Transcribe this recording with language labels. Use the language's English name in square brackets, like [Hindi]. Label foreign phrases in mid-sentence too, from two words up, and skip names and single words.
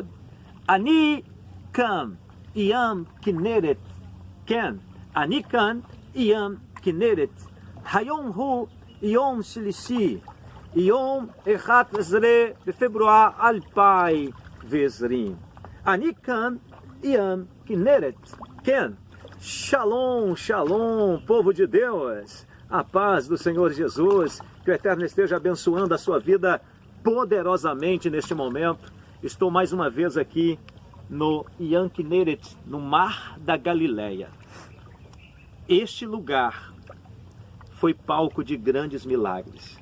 [Hebrew] אני כאן ים כנרת, כן, אני כאן ים כנרת. היום הוא יום שלישי, יום 11 בפברואר 2020. אני כאן ים כנרת. כן, שלום, שלום, [Portuguese] povo de Deus, a paz do Senhor Jesus, que o Eterno esteja abençoando a sua vida poderosamente neste momento. Estou mais uma vez aqui no Yam Kineret, no Mar da Galileia. Este lugar foi palco de grandes milagres.